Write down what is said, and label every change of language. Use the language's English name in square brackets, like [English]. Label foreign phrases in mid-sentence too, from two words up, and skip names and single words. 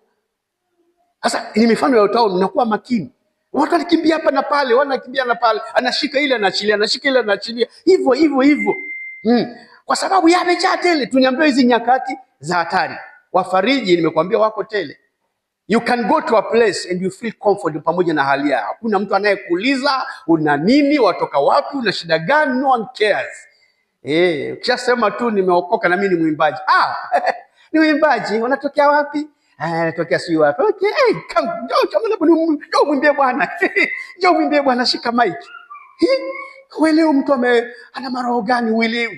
[Swahili] Sasa ni mifano ya utao, mnakuwa makini. Watu wanakimbia hapa na pale, wanakimbia na pale, anashika ile anaachilia, anashika ile anaachilia. Hivyo. Kwa sababu yamejaa tele. Tuniambia hizi nyakati za hatari. Wafariji nimekuambia wako tele. [English] You can go to a place and you feel comfortable [Swahili] pamoja na hali yako. Hakuna mtu anayekuuliza una nini, watoka wapi, una shida gani, [English] no one cares. [Swahili] Ukishasema tu nimeokoka na mimi ni mwimbaji. Ni mwimbaji, unatokea wapi? Natokea si wapi. [English] Okay, come, [Swahili] njoo mwimbie Bwana. Njoo mwimbie Bwana, shika mic. Wewe mtu ana maroho gani uelewi?